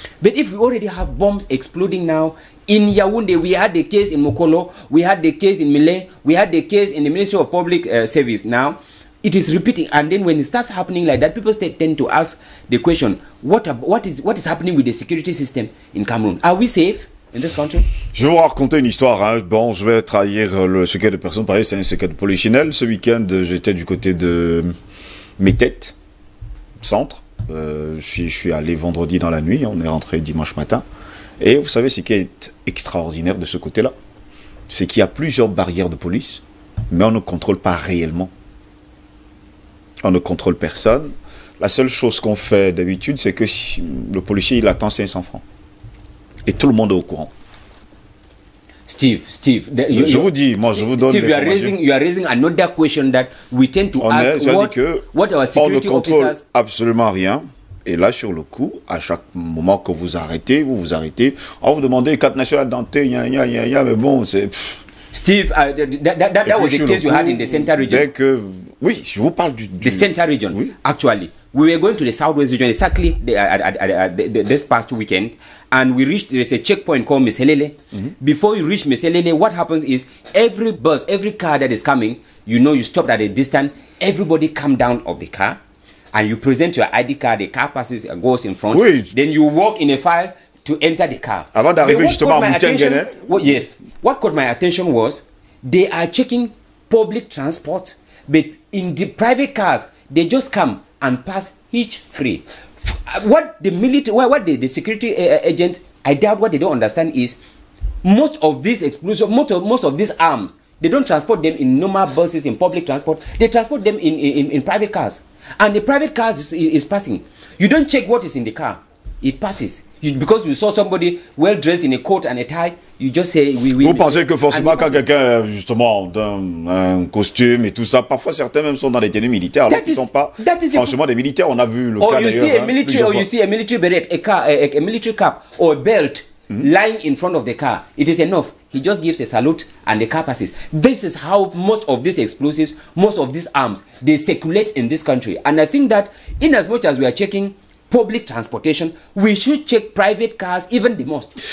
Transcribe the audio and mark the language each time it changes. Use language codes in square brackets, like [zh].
[en] But if we already have bombs exploding now in Yaoundé, we had the case in Mokolo, we had the case in Millet, we had the case in the Ministry of Public Service. Now it is repeating, and then when it starts happening like that, people tend to ask the question: what is happening with the security system in Cameroon? Are we safe in this country? [fr] Je vais vous raconter une histoire. Hein. Bon, je vais trahir le secret de personne. Pareil, c'est un secret de polichinelle. Ce week-end, j'étais du côté de Métète, centre. Je suis allé vendredi dans la nuit, on est rentré dimanche matin. Et vous savez ce qui est extraordinaire de ce côté-là, c'est qu'il y a plusieurs barrières de police, mais on ne contrôle pas réellement. On ne contrôle personne. La seule chose qu'on fait d'habitude, c'est que si le policier il attend 500 francs. Et tout le monde est au courant. [en] Steve, [fr] je vous dis, moi je vous donne [en] Steve, you are raising another question that we tend to ask. What our security [fr] on ne contrôle [en] officers... [fr] absolument rien. Et là, sur le coup, à chaque moment que vous arrêtez, vous arrêtez, on vous demande carte nationale d'identité, mais bon, c'est... [en] Steve, that was the case you had in the Central region. [fr] Oui, je vous parle [en] the Central region. Oui. Actually, we were going to the Southwest region exactly this past weekend, and we reached, there's a checkpoint called Meselele. Before you reach Meselele, what happens is every bus, every car that is coming, you know, you stop at a distance, everybody come down of the car, and you present your ID card, the car passes, goes in front, then you walk in a file to enter the car. [fr] Avant d'arriver justement à Moutenguene. [en] Yes. What caught my attention was they are checking public transport, but in the private cars, they just come and pass each free. what the military, what the security agents, I doubt what they don't understand is most of these explosives, most of these arms, they don't transport them in normal buses, in public transport. They transport them in private cars. And the private cars is passing. You don't check what is in the car. It passes. Because you saw somebody well dressed in a coat and a tie, you just say we. [fr] Vous pensez que forcément quand quelqu'un justement dans un costume et tout ça, parfois certains même sont dans des tenues militaires, alors qu'ils ne sont pas franchement des militaires. On a vu le cas d'ailleurs. [en] Or you see a military beret, a military cap or a belt lying in front of the car. It is enough. He just gives a salute and the car passes. This is how most of these explosives, most of these arms, they circulate in this country. And I think that in as much as we are checking public transportation, we should check private cars even the most.